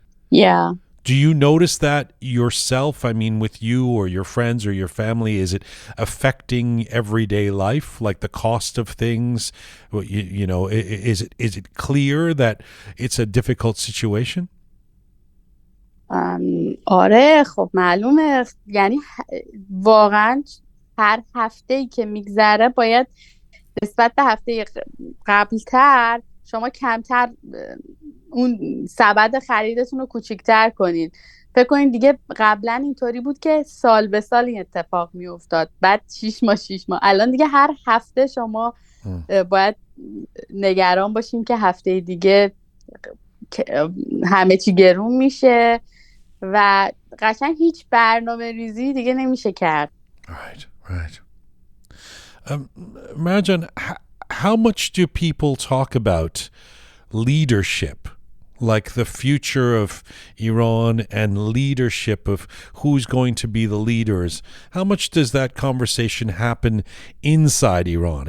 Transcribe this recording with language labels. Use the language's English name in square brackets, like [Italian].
[English] Yeah. Do you notice that yourself? I mean, with you or your friends or your family, is it affecting everyday life, like the cost of things? You know, is it clear that it's a difficult situation? [Persian] آره خب معلومه، یعنی واقعا هر هفته‌ای که میگذره باید نسبت به هفته قبلتر شما کمتر اون سبد خریدتون رو کوچیک‌تر کنین. فکر کنین دیگه قبلا اینطوری بود که سال به سال این اتفاق میافتاد، بعد 6 ماه، الان دیگه هر هفته شما باید نگران باشین که هفته دیگه همه چی گرون میشه و قشنگ هیچ برنامه ریزی دیگه نمیشه کرد. [English] Right. Marjan, how much do people talk about leadership, like the future of Iran and leadership of who's going to be the leaders? How much does that conversation happen inside Iran?